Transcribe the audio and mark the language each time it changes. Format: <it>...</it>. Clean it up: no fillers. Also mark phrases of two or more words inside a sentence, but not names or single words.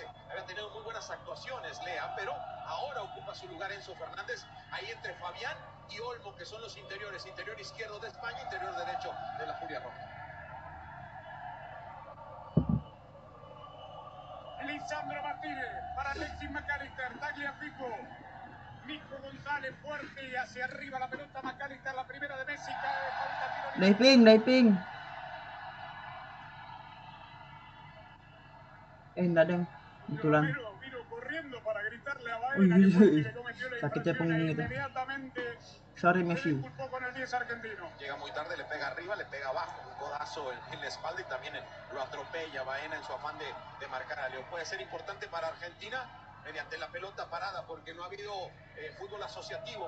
<es>Había tenido muy buenas actuaciones, Lea, pero ahora ocupa su lugar Enzo Fernández, ahí entre Fabián y Olmo, que son los interiores, interior izquierdo de España, interior derecho de la Furia Roja. Lisandro Martínez para Alexis McAllister, Tagliafico. Nico González fuerte y hacia arriba la pelota. McAllister, la primera de Messi, cae falta tiro.</es> <id>Diving. Enggak deng. Kebetulan. Vino corriendo para gritarle a Baena que fue quien le cometió la infracción e inmediatamente</id> <en>Sorry, Messi.</en> <es>se disculpó con el 10 argentino. Llega muy tarde, le pega arriba, le pega abajo, un codazo en la espalda y también lo atropella Baena en su afán de marcar a Leo. Puede ser importante para Argentina mediante la pelota parada, porque no ha habido fútbol asociativo.</es>